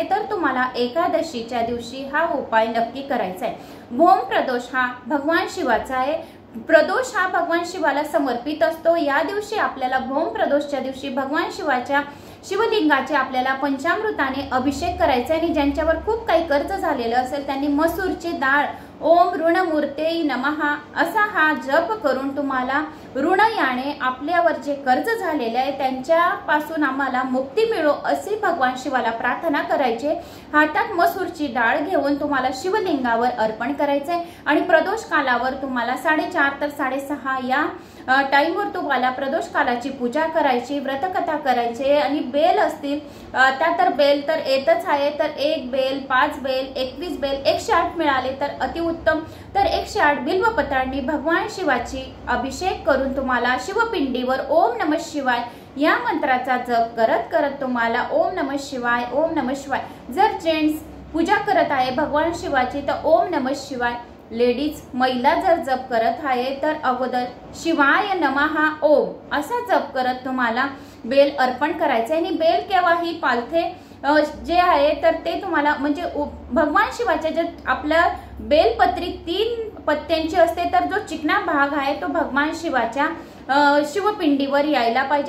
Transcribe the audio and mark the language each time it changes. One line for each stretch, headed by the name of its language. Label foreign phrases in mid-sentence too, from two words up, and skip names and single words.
Marathi: तर तुम्हाला एकादशीच्या दिवशी हा उपाय नक्की करायचा आहे। भौमप्रदोष हा भगवान शिवाचा आहे। प्रदोष हा भगवान शिवाला समर्पित असतो। या दिवशी आपल्याला भौमप्रदोषच्या दिवशी भगवान शिवाच्या शिवलिंगाचे आपल्याला पंचामृताने अभिषेक करायचा आहे। आणि ज्यांच्यावर खूप काही कर्ज झालेलं असेल त्यांनी मसूरची डाळ
Sanskrit: ओम ऋणमूर्ते नमः
Marathi: असा हा जप करून तुम्हाला ऋण याने आपल्यावर जे कर्ज झालेले आहे त्यांच्यापासून आम्हाला मुक्ती मिळो अशी भगवान शिवाला प्रार्थना करायची। हातात मसूरची डाळ घेऊन तुम्हाला शिवलिंगावर अर्पण करायचे आणि प्रदोष कालावर तुम्हाला 4:30 तर 6:30 या टाइमवर तुम्हाला प्रदोष कालाची पूजा करायची, व्रतकथा करायची आणि बेल असतील त्या तर बेल तर येतच आहे, तर 1 बेल, 5 बेल, 21 बेल, 108 मिळाले तर अतिउत्तम। तर 108 बिल्वपत्रांनी भगवान शिवाची अभिषेक करून तुम्हाला शिवपिंडीवर
Sanskrit: ओम नमः शिवाय
Marathi: या मंत्राचा जप करत करत तुम्हाला
Sanskrit: ओम नमः शिवाय, ओम नमः शिवाय,
Marathi: जर जेंट्स पूजा करत आहे भगवान शिवाची तर
Sanskrit: ओम नमः शिवाय,
Marathi: लेडीज महिला जर जप करत आहे तर अगोदर
Sanskrit: शिवाय नमः ओम
Marathi: असा जप करत तुम्हाला बेल अर्पण करायचे। आणि बेल केव्हाही पालथे जे आहे तर ते तुम्हाला म्हणजे भगवान शिवाच्या जे आपल्या बेलपत्री 3 पत्त्यांची असते, तर जो चिकना भाग आहे तो भगवान शिवाच्या शिवपिंडीवर यायला पाहिजे।